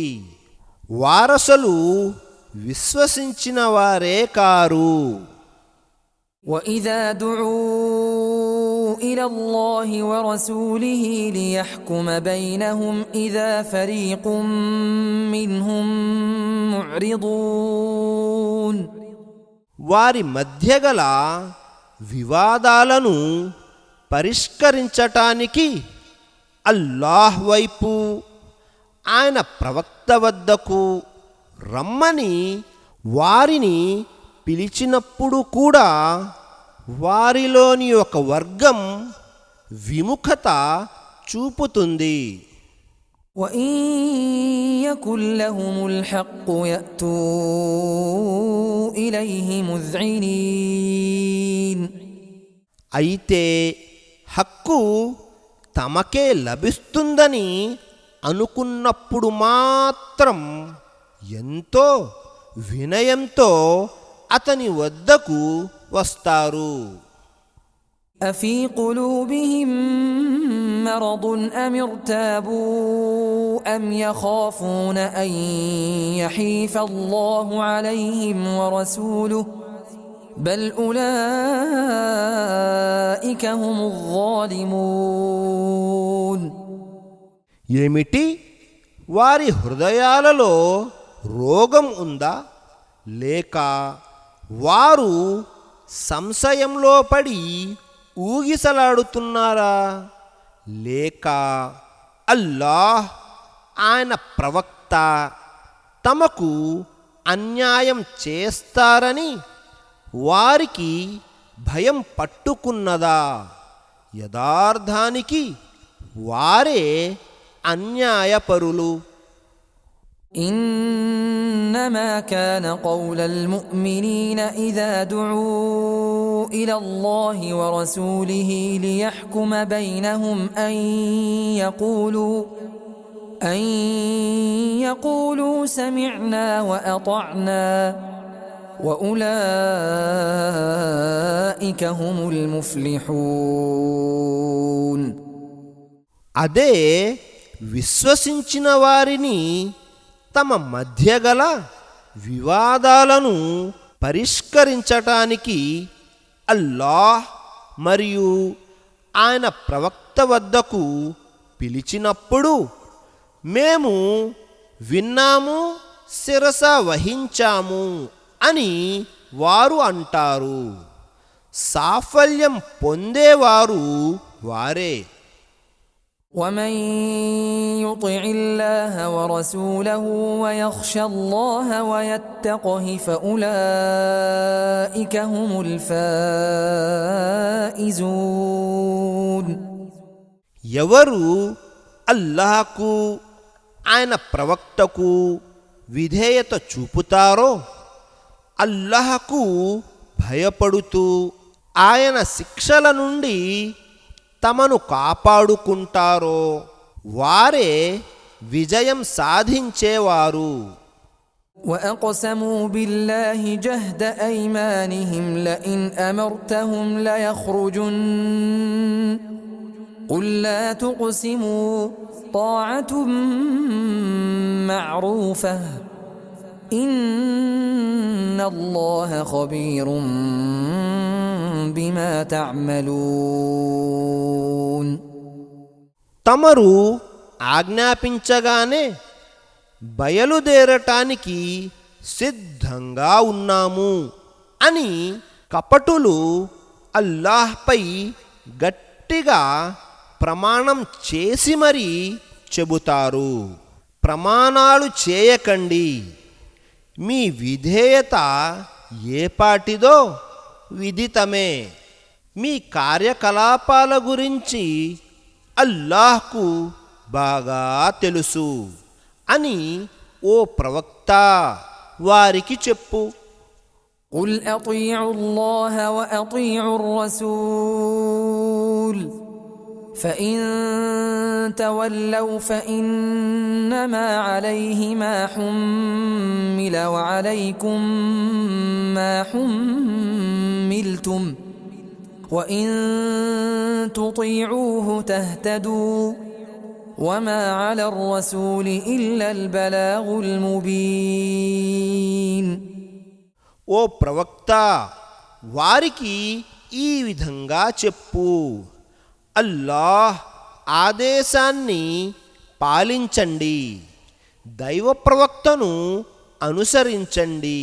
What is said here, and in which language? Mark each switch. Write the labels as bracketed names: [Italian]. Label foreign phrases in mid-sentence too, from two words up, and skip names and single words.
[Telugu] వారసలు విశ్వసించిన వారే కారు. [Arabic] وإذا دعوا إلى الله ورسوله ليحكم بينهم إذا فريق منهم معرضون. [Telugu] వారి మధ్య గల వివాదాలను పరిష్కరించటానికి అల్లాహ్ వైపు, ఆయన ప్రవక్త వద్దకు రమ్మని వారిని పిలిచినప్పుడు కూడా వారిలోని ఒక వర్గం విముఖత చూపుతుంది. [Arabic] وإن يكن لهم الحق يأتوا إليه مذعنين. [Telugu] అయితే హక్కు తమకే లభిస్తుందని అనుకున్నప్పుడు మాత్రం ఎంతో వినయంతో అతని వద్దకు వస్తారు. [Arabic] أفي قلوبهم مرض أم ارتابوا أم يخافون أن يحيف الله عليهم ورسوله بل أولئك هم الظالمون. [Telugu] ఏమిటి, వారి హృదయాలలో రోగం ఉందా, లేక వారు సంశయంలో పడి ఊగిసలాడుతున్నారా, లేక అల్లాహ్ ఆయన ప్రవక్త తమకు అన్యాయం చేస్తారని వారికి భయం పట్టుకున్నదా? యథార్థానికి వారే అన్యాయపరులు. [Arabic] إنما كان قول المؤمنين إذا دعوا إلى الله ورسوله ليحكم بينهم أن يقولوا سمعنا وأطعنا وأولئك هم المفلحون. [Telugu] అదే విశ్వసించిన వారిని తమ మధ్య గల వివాదాలను పరిష్కరించటానికి అల్లాహ్ మరియు ఆయన ప్రవక్త వద్దకు పిలిచినప్పుడు మేము విన్నాము, శిరస వహించాము అని వారు అంటారు. సాఫల్యం పొందేవారు వారే. [Arabic] ومن يطع الله ورسوله ويخشى الله ويتقه فأولئك هم الفائزون. [Telugu] ఎవరు అల్లాహకు ఆయన ప్రవక్తకు విధేయత చూపుతారో, అల్లాహకు భయపడుతూ ఆయన శిక్షల నుండి తమను కాపాడుకుంటారో వారే విజయం సాధించేవారు. [Arabic] وأقسموا بالله جهد أيمانهم لئن أمرتهم ليخرجن قل لا تقسموا طاعة معروفة إن الله خبير بما تعملون. [Telugu] తమరు ఆజ్ఞాపించగానే బయలుదేరటానికి సిద్ధంగా ఉన్నాము అని కపటులు అల్లాహ్పై గట్టిగా ప్రమాణం చేసి మరీ చెబుతారు. ప్రమాణాలు చేయకండి, మీ విధేయత ఏపాటిదో విదితమే. మీ కార్యకలాపాల గురించి అల్లాహ్కు బాగా తెలుసు అని ఓ ప్రవక్త వారికి చెప్పు. [Arabic] قل أطيعوا الله وأطيعوا الرسول فإن تولوا فإنما عليه ما حمل وعليكم ما حملتم وإن تطيعوه تهتدوا وما على الرسول إلا البلاغ المبين. [Telugu] ఓ ప్రవక్త, వారికి ఈ విధంగా చెప్పు, అల్లాహ్ ఆదేశాన్ని పాలించండి, దైవ ప్రవక్తను అనుసరించండి.